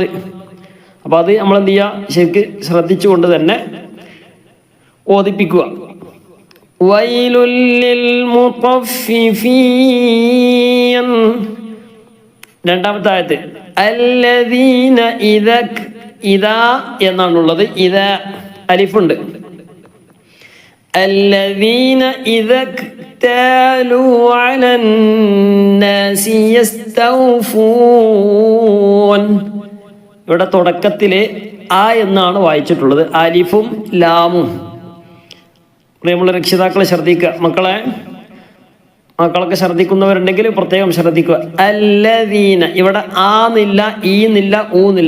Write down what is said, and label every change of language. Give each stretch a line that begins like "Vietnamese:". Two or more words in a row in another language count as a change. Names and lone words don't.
Malayalam: അപ്പോൾ അത് നമ്മൾ എന്ത് ചെയ്യുക, ശരിക്ക് ശ്രദ്ധിച്ചുകൊണ്ട് തന്നെ ഓദിപ്പിക്കുക.
Arabic: ويل للمطففين.
Malayalam: രണ്ടാമത്തെ ആയത്ത്
Arabic: الذين إذا
Malayalam: എന്നാണുള്ളത്. ഇദാ അലിഫുണ്ട്.
Arabic: الذين إذا اكتالوا على الناس يستوفون.
Malayalam: ഇവിടെ തുടക്കത്തിൽ ആ എന്നാണ് വായിച്ചിട്ടുള്ളത്, അലിഫും ലാമും. പ്രിയമുള്ള രക്ഷിതാക്കളെ ശ്രദ്ധിക്കുക. മക്കളൊക്കെ ശ്രദ്ധിക്കുന്നവരുണ്ടെങ്കിൽ പ്രത്യേകം ശ്രദ്ധിക്കുക. അല്ലദീന, ഇവിടെ ആ നില്ല, ഈ നില്ല, ഊ നില്ല.